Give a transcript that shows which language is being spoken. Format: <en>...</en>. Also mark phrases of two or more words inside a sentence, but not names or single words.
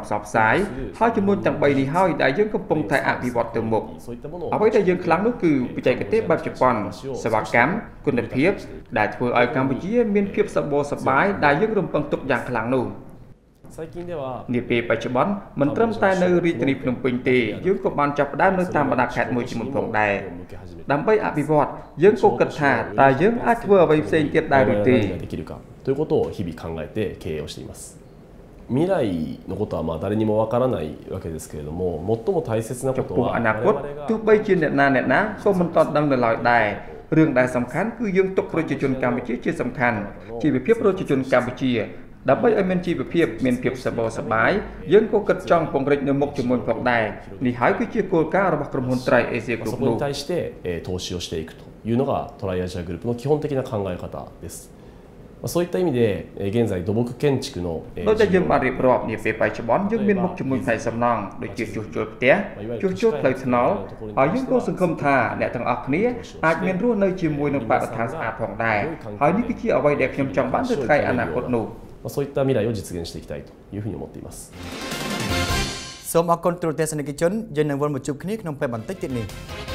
<km>ផ្សព្វផ្សាយហើយចំនួនទាំង3នេះហើយដែលយើងកំពុងតែអភិវឌ្ឍទៅមុខអ្វីដែលយើងខ្លាំងនោះគឺបច្ចេកទេសបែបជប៉ុនសេវាកម្មគុណភាពដែលធ្វើឲ្យកម្ពុជាមានភាពសម្បូរសប្បាយដែលយើងរំពឹងទុកយ៉ាងខ្លាំងនោះនាពេលបច្ចុប្បន្នមិនត្រឹមតែនៅរាជធានីភ្នំពេញទេយើងក៏បានចាប់ផ្ដើមនៅតាមបណ្ដាខេត្តមួយចំនួនផងដែរដើម្បីអភិវឌ្ឍយើងក៏គិតថាតើយើងអាចធ្វើអ្វីផ្សេងទៀតដែរឬទេ</km> <ja>ということを日々考えて経営をしています。 未来のことはまあ誰にもわからないわけですけれども、最も大切なことは</ja> <km>อนาคตទោះបីជាអ្នកណាក៏មិនទាន់ដឹងនៅឡើយដែររឿងដែលសំខាន់គឺយើងទុកប្រជាជនកម្ពុជាជាសំខាន់ជីវភាពប្រជាជនកម្ពុជាដើម្បីឲ្យមានជីវភាពមានភាពសប្បាយសប្បាយយើងក៏គិតចង់ពង្រីកនៅមុខជាមួយផងដែរនេះហើយគឺជាគោលការណ៍របស់ក្រុមហ៊ុន Tri Asia Group</km> <ja>そこに対して投資をしていくというのがトライアジアグループの基本的な考え方です。そういった意味で現在土木建築の</ja> <km>ដោយតែយើងបានរៀបរាប់នាពេលបច្ចុប្បន្នយើងមានមុខជាមួយផ្នែកសំណង់ដូចជាជួសជុលផ្ទះជួសជុលផ្លូវថ្នល់ហើយយើងក៏សង្ឃឹមថាអ្នកទាំងអស់គ្នាអាចមានរស់នៅជាមួយនឹងបរិស្ថានស្អាតផងដែរហើយនេះគឺជាអ្វីដែលខ្ញុំចង់បានទៅថ្ងៃអនាគតនោះ</km> <ja>そういった未来を実現していきたいというふうに思っています。</ja> <km>សូមអរគុណទូរទស្សនិកជនយើងនឹងវិលមកជួបគ្នាក្នុងពេលបន្តិចទៀតនេះ</km>